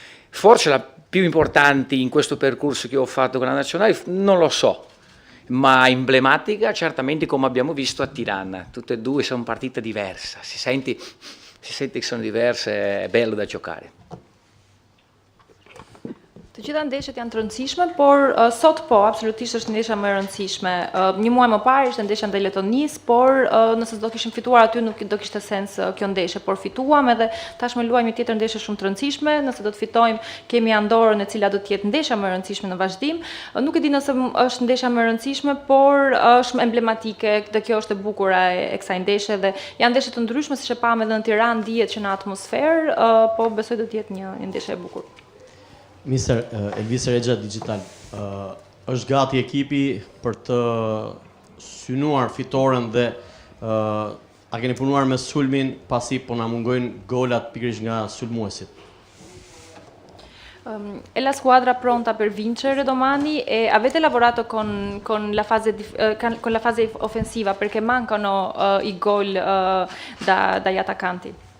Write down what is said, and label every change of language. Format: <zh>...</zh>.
<it>Forse la più importante in questo percorso che ho fatto con la nazionale, non lo so, ma emblematica certamente come abbiamo visto a Tirana. Tutte e due sono partite diverse, si sente che sono diverse, è bello da giocare.</it> <sq>Të gjitha ndeshjet janë të rëndësishme, por sot po, absolutisht është ndeshja më e rëndësishme. Një muaj më parë ishte ndeshja ndaj Letonisë, por nëse do kishim fituar aty nuk do kishte sens kjo ndeshje, por fituam edhe tashmë luajmë një tjetër ndeshje shumë të rëndësishme. Nëse do të fitojmë, kemi Andorrën e cila do të jetë ndeshja më e rëndësishme në vazhdim. Nuk e di nëse është ndeshja më e rëndësishme, por është emblematike dhe kjo është e bukur e kësaj ndeshje dhe janë ndeshje të ndryshme siç e pam edhe në Tiranë, dihet që në atmosferë, po besoj do të jetë një ndeshje e bukur. Mister Elvis Regja Digital, është gati ekipi për të synuar fitoren dhe a keni punuar me sulmin pasi po na mungojnë golat pikërisht nga sulmuesit?</sq> <it>È la squadra pronta per vincere domani e avete lavorato con la fase offensiva perché mancano i gol dagli attaccanti?</it>